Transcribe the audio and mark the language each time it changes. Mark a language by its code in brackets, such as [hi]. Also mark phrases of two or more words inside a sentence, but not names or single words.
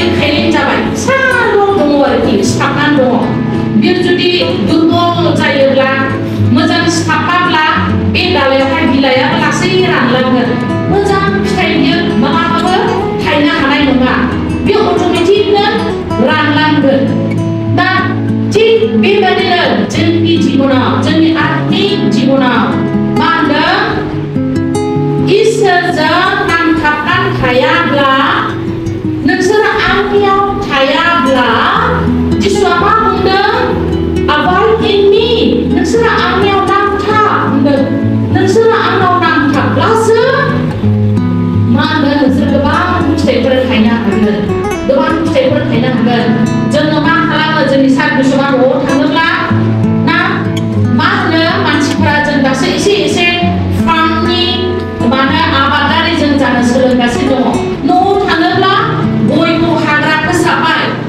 [brx] खायलें जाबाय साल' दङ आरोखि सिथाबनानै दङ बियो जुदि दुर्बल जायोब्ला मोजां सिथाबाब्ला बे दालायावहाय बिलाइआ लासै रानलांगोन मोजां फिथाइ बियो मालाबाबो थायनो हानाय नङा बियो अट'मेटिकनो रानलांगोन दा थिग बेबायदिनो जोंनि जिबनाव जोंनि आत्मिक जिबनाव मा होनदों इसोरजों नांथाबनानै थायाब्ला नोंसोरो आंनियाव थायाब्ला जिसुआ मा बुंदों [en] abide in me [brx] नोंसोरो आंनियाव नांथाब होनदों नोंसोरो आंनाव नांथाबब्लासो मा होनदों नोंसोर गोबां फिथाइफोर थायनो हागोन गोबां फिथाइफोर थायनो हागोन जोङो मा खालामो जोंनि सारबिसआ न'आव थाङोब्ला ना मा होनो मानसिफोरा जों दासो एसे फार्मनि माने आबादारि जों जानो सोलोंगासिनो दङ न'आव थाङोब्ला गयखौ हाग्रा फोसाबबाय